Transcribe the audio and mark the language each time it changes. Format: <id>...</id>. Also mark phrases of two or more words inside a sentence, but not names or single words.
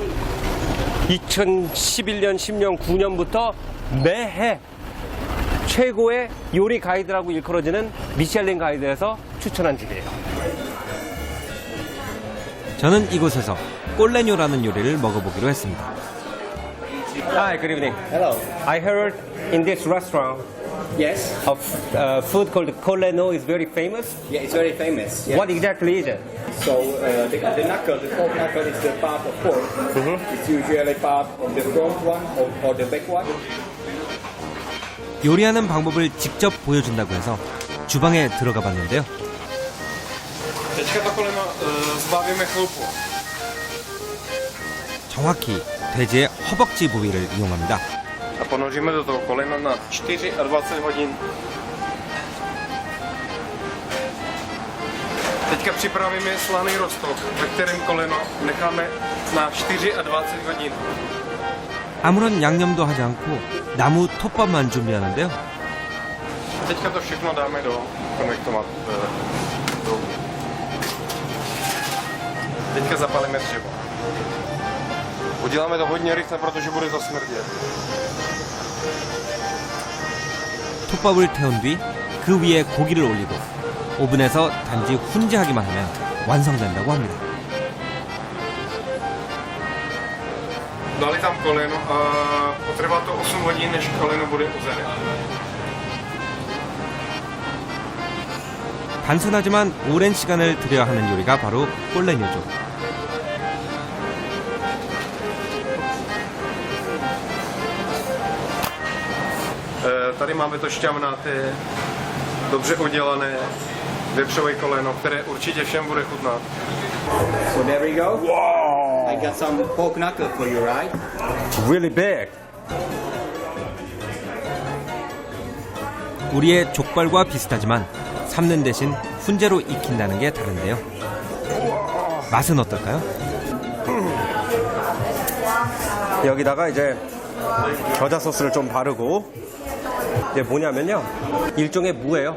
<ko>2011년, 10년, 9년부터 매해 최고의 요리 가이드라고 일컬어지는 미슐랭 가이드에서 추천한 집이에요. 저는 이곳에서 꼴레뇨라는 요리를 먹어보기로 했습니다.</ko> <en>Hi, good evening. Hello. I heard in this restaurant Yes. of food called Coleno is very famous. Yeah, it's very famous. Yeah. What exactly is it? So the knuckle, the pork knuckle is the part of pork. It's usually part of the front one or the back one.</en> <ko>요리하는 방법을 직접 보여준다고 해서 주방에 들어가 봤는데요.</ko> <cs>Teďka to koleno zbavíme chloupu.</cs> <ko>정확히 돼지의 허벅지 부위를 이용합니다.</ko> <cs>A ponoříme do toho kolena na 24 hodin. Teďka připravíme slaný roztok, ve kterém koleno necháme na 24 hodin.</cs> <ko>아무런 양념도 하지 않고 나무 톱밥만 준비하는데요.</ko> <cs>Teďka to všechno dáme do konvektomat. Teďka zapalíme dřevo. Uděláme to hodně rychle, protože bude to smrdět.</cs> <ko>톱밥을 태운 뒤 그 위에 고기를 올리고 오븐에서 단지 훈제하기만 하면 완성된다고 합니다.</ko> <cs>Dali tam koleno a potrvá to 8 hodin, než koleno bude uzené.</cs> <ko>단순하지만 오랜 시간을 들여야 하는 요리가 바로 꼴레뇨죠.</ko> <cs>Tady máme to šťavnaté, dobře udělané vepřové koleno, které určitě všem bude chutnat.</cs> <en>So there we go. Wow. I got some pork knuckle for you, right? Really big.</en> <ko>우리의 족발과 비슷하지만 삶는 대신 훈제로 익힌다는 게 다른데요. 맛은 어떨까요? 여기다가 이제 겨자 소스를 좀 바르고 이게 뭐냐면요, 일종의 무예요.</ko>